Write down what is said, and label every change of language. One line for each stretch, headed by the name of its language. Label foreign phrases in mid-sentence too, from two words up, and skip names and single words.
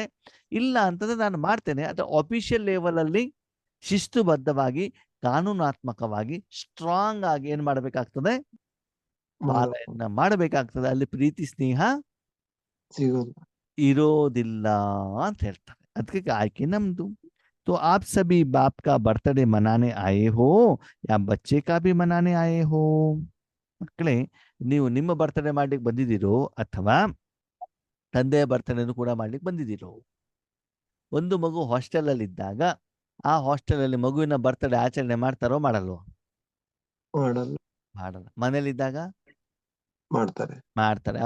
Kannada: ಇಲ್ಲ ಅಂತಂದ್ರೆ ನಾನು ಮಾಡ್ತೇನೆ, ಅದು
English: official level
Kannada: ಅಲ್ಲಿ ಶಿಸ್ತುಬದ್ಧವಾಗಿ, ಕಾನೂನಾತ್ಮಕವಾಗಿ ಸ್ಟ್ರಾಂಗ್ ಆಗಿ ಏನ್ ಮಾಡ್ಬೇಕಾಗ್ತದೆ, ಪಾಲನೆಯನ್ನ ಮಾಡಬೇಕಾಗ್ತದೆ. ಅಲ್ಲಿ ಪ್ರೀತಿ ಸ್ನೇಹ ಸಿಗೋದು ಇರೋದಿಲ್ಲ ಅಂತ ಹೇಳ್ತಾರೆ. ಅದಕ್ಕೆ ಆಯ್ಕೆ ನಮ್ದು.
Hindi: तो आप सभी बाप का बर्थडे मनाने आए हो या बच्चे का भी मनाने आए हो?
Kannada: ಮಕ್ಕಳೇ, ನೀವು ನಿಮ್ಮ ಬರ್ತಡೇ ಮಾಡ್ಲಿಕ್ಕೆ ಬಂದಿದ್ದೀರೋ ಅಥವಾ ತಂದೆಯ ಬರ್ತಡೇನು ಕೂಡ ಮಾಡ್ಲಿಕ್ಕೆ ಬಂದಿದ್ದೀರೋ? ಒಂದು ಮಗು ಹಾಸ್ಟೆಲ್ ಅಲ್ಲಿ ಇದ್ದಾಗ ಆ ಹಾಸ್ಟೆಲ್ ಅಲ್ಲಿ ಮಗುವಿನ ಬರ್ತಡೇ ಆಚರಣೆ ಮಾಡ್ತಾರೋ ಮಾಡಲ್ವೋ? ಮಾಡಲ್ಲ. ಮನೇಲಿದ್ದಾಗ ಮಾಡ್ತಾರೆ.